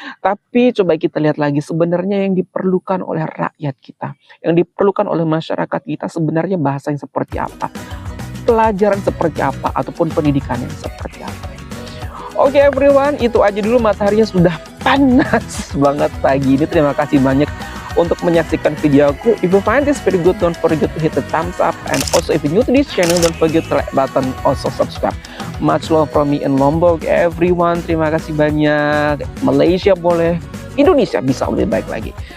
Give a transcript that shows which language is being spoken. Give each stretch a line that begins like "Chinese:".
Indonesian: Tapi coba kita lihat lagi sebenarnya yang diperlukan oleh rakyat kita, yang diperlukan oleh masyarakat kita sebenarnya bahasa yang seperti apa, pelajaran seperti apa, ataupun pendidikan yang seperti apa. Oke everyone, itu aja dulu, mataharinya sudah panas banget pagi ini. Terima kasih banyak untuk menyaksikan video aku.
English: If you find this very good, don't forget to hit the thumbs up, and also if you're new to this channel, don't forget to like button, also subscribe. Much love from me in Lombok everyone.
Indonesian: Terima kasih banyak. Malaysia boleh, Indonesia bisa lebih baik lagi.